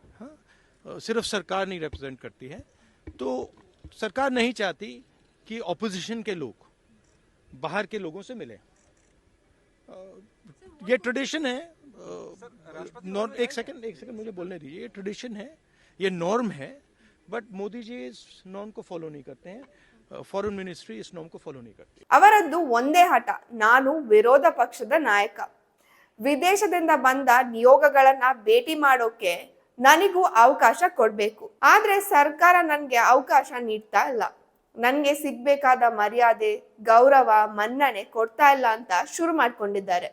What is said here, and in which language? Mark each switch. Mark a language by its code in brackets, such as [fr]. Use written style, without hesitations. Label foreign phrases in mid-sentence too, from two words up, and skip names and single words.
[hi] हाँ, सिर्फ सरकार नहीं रिप्रेजेंट करती है. तो सरकार नहीं चाहती कि ऑपोजिशन के लोग बाहर के लोगों से मिले. ये ट्रेडिशन है. एक सेकंड मुझे बोलने दीजिए. ये ट्रेडिशन है, ये नॉर्म है. बट मोदी जी इस नॉर्म को फॉलो नहीं करते हैं. [en] Foreign Ministry [hi] इस नॉर्म को फॉलो नहीं करती. [kn] ಅವರದ್ದು ಒಂದೇ ಹಠ, ನಾನು ವಿರೋಧ ಪಕ್ಷದ ನಾಯಕ. ವಿದೇಶದಿಂದ ಬಂದ ನಿಯೋಗಗಳನ್ನ ಭೇಟಿ ಮಾಡೋಕೆ ನನಗೂ ಅವಕಾಶ ಕೊಡ್ಬೇಕು. ಆದ್ರೆ ಸರ್ಕಾರ ನನ್ಗೆ ಅವಕಾಶ ನೀಡ್ತಾ ಇಲ್ಲ. ನನ್ಗೆ ಸಿಗ್ಬೇಕಾದ ಮರ್ಯಾದೆ, ಗೌರವ, ಮನ್ನಣೆ ಕೊಡ್ತಾ ಇಲ್ಲ ಅಂತ ಶುರು ಮಾಡ್ಕೊಂಡಿದ್ದಾರೆ.